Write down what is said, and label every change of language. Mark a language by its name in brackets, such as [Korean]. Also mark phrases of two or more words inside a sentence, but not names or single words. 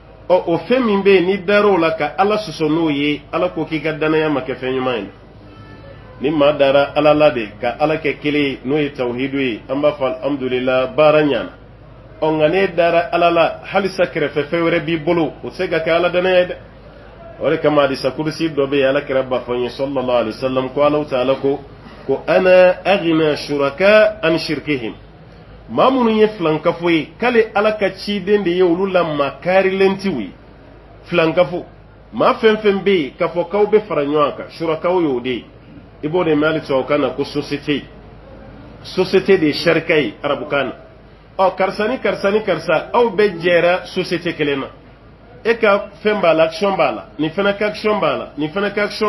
[Bambara] o fɛn min bɛ yen ni dar'o la ka ala sɔsɔ n'o ye ala ko k'i ka danaya ma kɛ fɛn ɲuman ye ni maa dara ala la de ka ala kɛ kelen ye n'o ye tawhidu ye an b'a fɔ alhamdulillah baara ɲana nka ne dara ala la halisa kɛrɛfɛ fɛn wɛrɛ b'i bolo o tɛ se ka kɛ ala danaya ye dɛ o de kama hadisa kurusi dɔ bɛ yen ala kɛra b'a fɔ n ye [Arabic] صلى الله عليه وسلم [Bambara] ko ala ta'ala ko [Arabic] أنا أغنى الشركاء عن شركهم [Bambara] maa minnu ye filankafo ye k'ale ala ka ciden de ye olu la maa kaarilen tiw ye filankafo maa fɛn fɛn bɛ yen k'a fɔ k'aw bɛ fara ɲɔgɔn kan surakaw y'o de ye i b'o de mɛn hali tubabukan na ko société de ye sharika ye arabukan na karisa ni karisa ni karisa aw bɛɛ jɛra société kelen na e ka fɛn b'a la action b'a la nin fana ka action b'a la nin fana ka action